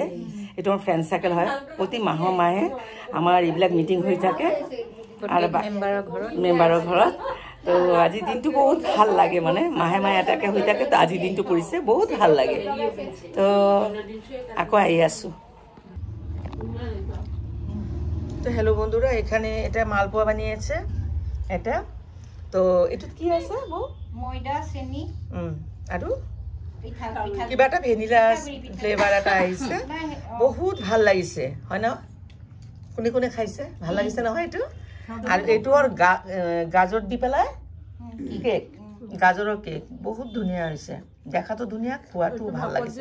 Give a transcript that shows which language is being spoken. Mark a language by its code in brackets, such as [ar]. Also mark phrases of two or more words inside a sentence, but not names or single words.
[as] এইটো আমাৰ [en] friend circle [as] হয়, প্ৰতি মাহে আমাৰ এইবিলাক মিটিং হৈ থাকে আৰু মেম্বাৰৰ ঘৰত। তো আজি দিনটো বহুত ভাল লাগে, মানে মাহে এটাকে হৈ থাকে। তো আজি দিনটো কৰিছে, বহুত ভাল লাগে। তো আকৌ আহি আছোঁ। [bn] তো হেল্ল' বন্ধুরা, এখানে এটা মালপোয়া বানিয়েছে এটা। [as] তো এটাত কি আছে বৌ? ময়দা, চেনি আৰু কিবা এটা [en] vanilla flavour [as] এটা আহিছে, বহুত ভাল লাগিছে হয় ন? কোনে কোনে খাইছে? ভাল লাগিছে নহয় এইটো? আৰু এইটো আৰু গাজৰ দি পেলাই কেক, গাজৰৰ কেক, বহুত ধুনীয়া হৈছে, দেখাতো ধুনীয়া, খোৱাটো ভাল লাগিছে।